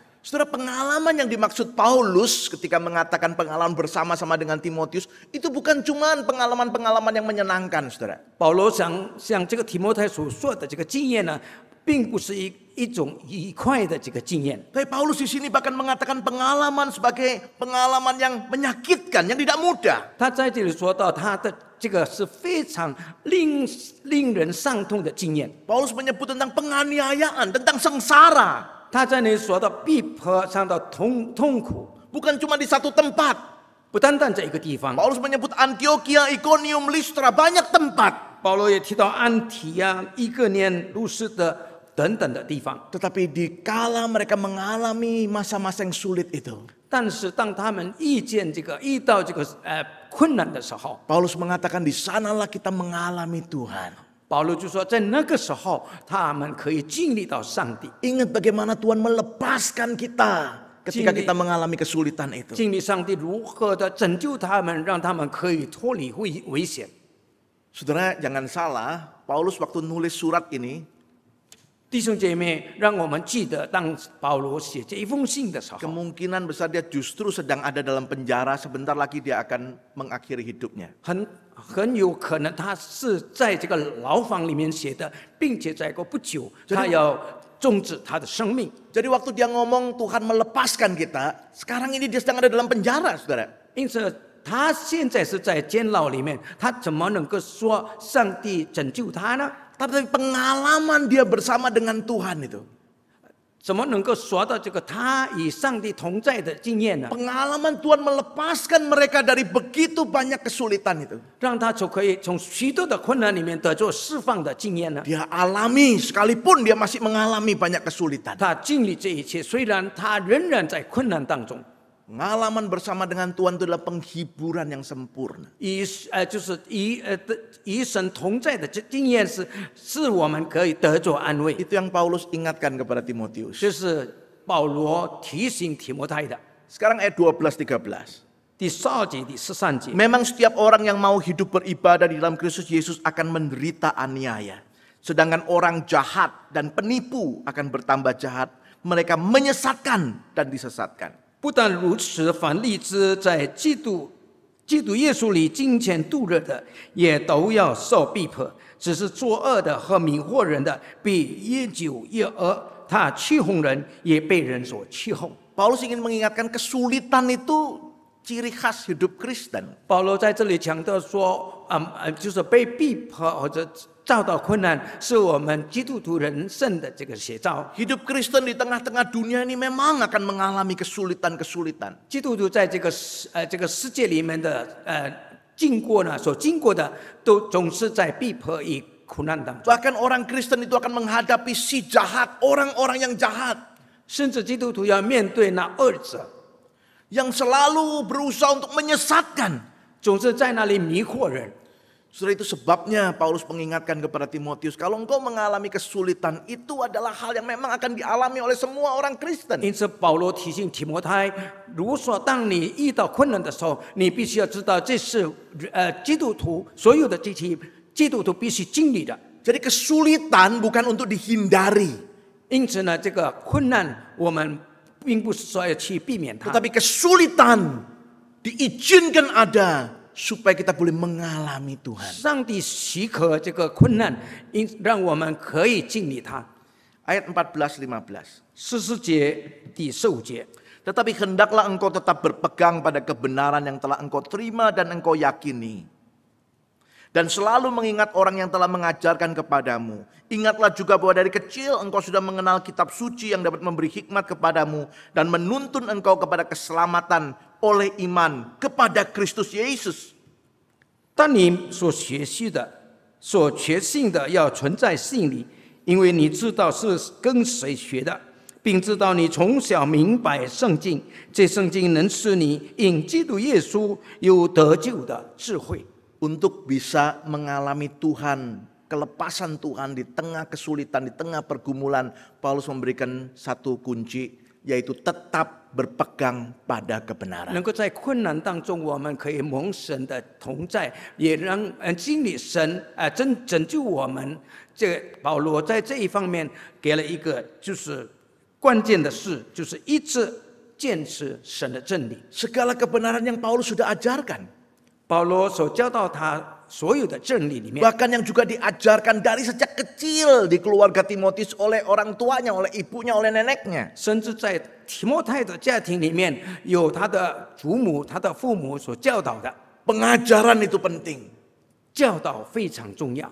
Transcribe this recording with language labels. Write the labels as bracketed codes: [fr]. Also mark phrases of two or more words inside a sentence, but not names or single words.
[id] Saudara, pengalaman yang dimaksud Paulus ketika mengatakan pengalaman bersama-sama dengan Timotius itu bukan cuma pengalaman-pengalaman yang menyenangkan, saudara. [zh] 保罗像这个提摩太所说的这个经验呢，并不是一种愉快的这个经验。 [id] Tapi Paulus di sini bahkan mengatakan pengalaman sebagai pengalaman yang menyakitkan, yang tidak mudah. [zh] 他在这里说到他的这个是非常令人伤痛的经验。 [id] Paulus menyebut tentang penganiayaan, tentang sengsara. [zh] 他在那里说到逼迫上的痛苦， [id] Bukan cuma di satu tempat. [zh] 不单单在一个地方。 [id] Paulus menyebut Antioquia, Iconium, Listra, banyak tempat. [zh] 保罗也提到安提亚、以哥念、路斯的等等的地方。 [id] Tetapi dikala mereka mengalami masa-masa yang sulit itu, [zh] 但是当他们遇到这个困难的时候， [id] Paulus mengatakan di sanalah kita mengalami Tuhan. [zh] 保罗就说，在那个时候，他们可以经历到上帝， [id] Ingat bagaimana Tuhan melepaskan kita ketika kita mengalami kesulitan itu. [zh] 经历上帝如何的拯救他们，让他们可以脱离危险。 [id] Saudara, jangan salah, Paulus waktu nulis surat ini, [zh] 弟兄姐妹，让我们记得，当保罗写这一封信的时候， [id] kemungkinan besar dia justru sedang ada dalam penjara, sebentar lagi dia akan mengakhiri hidupnya. [zh] 很有可能他是在这个牢房里面写的，并且再过不久，他要终止他的生命。 [id] Jadi waktu dia ngomong Tuhan melepaskan kita, sekarang ini dia sedang ada dalam penjara, saudara. [zh] 因此，他现在是在监牢里面，他怎么能够说上帝拯救他呢？ [id] Tapi pengalaman dia bersama dengan Tuhan itu, [zh] 怎么能够说到这个他与上帝同在的经验呢？ [id] pengalaman Tuhan melepaskan mereka dari begitu banyak kesulitan itu. [zh] 让他就可以从许多的困难里面得到释放的经验呢？ [id] Dia alami, sekalipun dia masih mengalami banyak kesulitan. [zh] 他经历这一切，虽然他仍然在困难当中， [id] Pengalaman bersama dengan Tuhan itu adalah penghiburan yang sempurna. [zh] 与神同在的经验是我们可以得着安慰。 [id] Itu yang Paulus ingatkan kepada Timotius. [zh] 这是保罗提醒提摩太的。 [id] Sekarang ayat 12-13. [zh] 第12节、第13节。 [id] Memang setiap orang yang mau hidup beribadah di dalam Kristus Yesus akan menderita aniaya. Sedangkan orang jahat dan penipu akan bertambah jahat. Mereka menyesatkan dan disesatkan. [zh] 不但如此，凡立志在基督耶稣里金钱度日的，也都要受逼迫。只是作恶的和迷惑人的，必越久越恶。他欺哄人，也被人所欺哄。 [id] Paulus ingin mengingatkan kesulitan itu ciri khas hidup Kristen. [zh] 保罗在这里强调说，就是被逼迫或者遭到困难，是我们基督徒人生的这个写照。 [id] Hidup Kristen di tengah-tengah dunia ini memang akan mengalami kesulitan-kesulitan. [zh] 基督徒在这个世界里面的所经过的，都总是在逼迫与苦难当中。 [id] Bahkan orang Kristen itu akan menghadapi si jahat, orang-orang yang jahat. [zh] 甚至基督徒要面对那恶者， [id] Yang selalu berusaha untuk menyesatkan. [zh] 总是在那里迷惑人。 [id] Sudah itu sebabnya Paulus mengingatkan kepada Timotius, kalau engkau mengalami kesulitan, itu adalah hal yang memang akan dialami oleh semua orang Kristen. [zh] 因此，保罗提醒提摩太，如果说当你遇到困难的时候，你必须要知道，这是基督徒所有的这些基督徒必须经历的。 [id] Jadi kesulitan bukan untuk dihindari, [zh] 因此呢，这个困难我们并不是说要去避免它， [id] tetapi kesulitan diizinkan ada supaya kita boleh mengalami Tuhan. [zh] 上帝许可这个困难，让我们可以经历它。 [id] Ayat 14-15. [zh] 14节、第15节。 [id] Tetapi hendaklah engkau tetap berpegang pada kebenaran yang telah engkau terima dan engkau yakini. Dan selalu mengingat orang yang telah mengajarkan kepadamu. Ingatlah juga bahwa dari kecil engkau sudah mengenal kitab suci yang dapat memberi hikmat kepadamu. Dan menuntun engkau kepada keselamatan oleh iman kepada Kristus Yesus. [zh] 但你所学习的、所确信的，要存在心里，因为你知道是跟谁学的，并知道你从小明白圣经，这圣经能使你因基督耶稣有得救的智慧。 [id] Untuk bisa mengalami Tuhan, kelepasan Tuhan di tengah kesulitan, di tengah pergumulan, Paulus memberikan satu kunci, yaitu tetap berpegang pada kebenaran. [zh] 能够在困难当中，我们可以蒙神的同在，也让经历神拯救我们。这保罗在这一方面给了一个就是关键的事，就是一直坚持神的真理。 [id] Segala kebenaran yang Paulus sudah ajarkan. [zh] 保罗所教导他所有的真理里面， [id] Bahkan yang juga diajarkan dari sejak kecil di keluarga Timotius oleh orang tuanya, oleh ibunya, oleh neneknya. [zh] 甚至在提摩太的家庭里面，有他的祖母、他的父母所教导的。 [id] Pengajaran itu penting. [zh] 教导非常重要，